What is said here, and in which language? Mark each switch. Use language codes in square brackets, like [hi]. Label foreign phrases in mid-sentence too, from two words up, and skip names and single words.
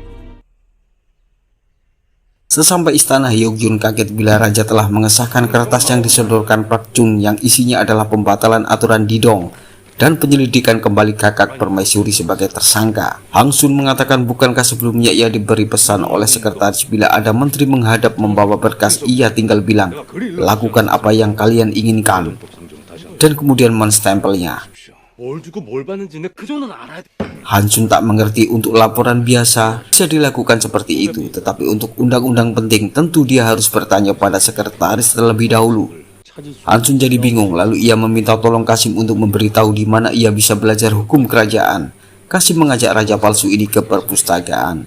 [id] Sesampai istana, Hyo-gyun kaget bila raja telah mengesahkan kertas yang disodorkan Park Chun yang isinya adalah pembatalan aturan Didong dan penyelidikan kembali kakak permaisuri sebagai tersangka. Han Sung mengatakan bukankah sebelumnya ia diberi pesan oleh sekretaris bila ada menteri menghadap membawa berkas ia tinggal bilang lakukan apa yang kalian inginkan dan kemudian menstempelnya. [ko] 뭘 주고 뭘 받는지는 그 정도는 알아야 돼. [id] Hansun tak mengerti untuk laporan biasa bisa dilakukan seperti itu, tetapi untuk undang-undang penting tentu dia harus bertanya pada sekretaris terlebih dahulu. Hansun jadi bingung, lalu ia meminta tolong Kasim untuk memberitahu di mana ia bisa belajar hukum kerajaan. Kasim mengajak raja palsu ini ke perpustakaan.